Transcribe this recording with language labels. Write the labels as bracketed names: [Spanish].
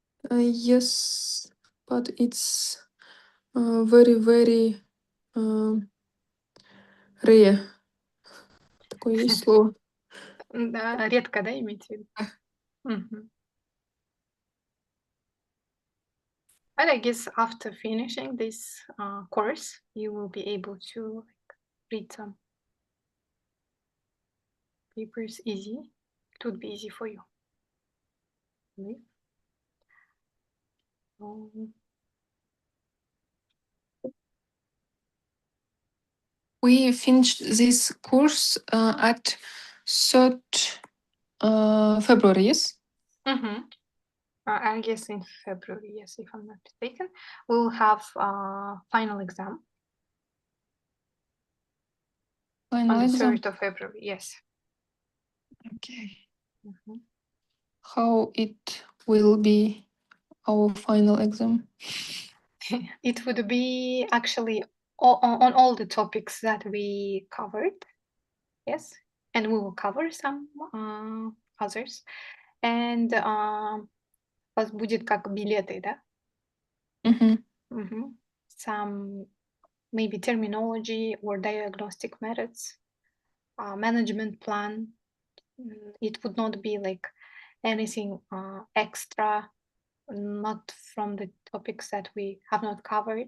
[English] Yes, but it's very, very rare. [Russian] Такое есть слово. Да, редко, да, имеете в виду? [English] But I guess after finishing this course, you will be able to read some papers easy. It would be easy for you. We finished this course at 3rd February, yes? I guess in February, yes, if I'm not mistaken, we'll have final exam. Final on the exam. 3rd of February, yes. Okay. Mm-hmm. How it will be our final exam? It would be actually on all the topics that we covered, yes, and we will cover some others. [Russian] And у вас будет как билеты, да? [English] Some maybe terminology or diagnostic methods, management plan. It would not be like anything extra, not from the topics that we have not covered.